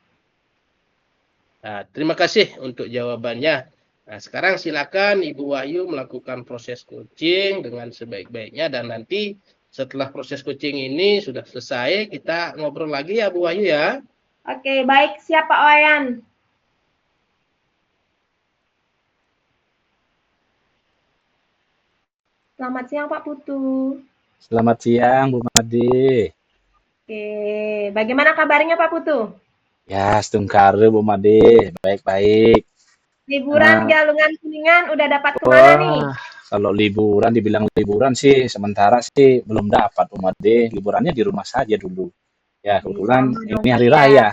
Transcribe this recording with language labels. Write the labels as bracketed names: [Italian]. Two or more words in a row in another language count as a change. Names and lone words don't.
[Indonesian] Nah, terima kasih untuk jawabannya. Nah, sekarang silakan Ibu Wahyu melakukan proses coaching dengan sebaik-baiknya dan nanti setelah proses coaching ini sudah selesai, kita ngobrol lagi ya Bu Wahyu ya. Oke, baik. Siap Pak Wayan. Selamat siang Pak Putu. Selamat siang Bu Made. Oke, bagaimana kabarnya Pak Putu? Ya, setungkare Bu Made, baik-baik. Liburan Galungan Kuningan udah dapat kemana nih? Kalau liburan, dibilang liburan sih, sementara sih belum dapat Bu Made. Liburannya di rumah saja dulu. Ya, kebetulan ini hari raya.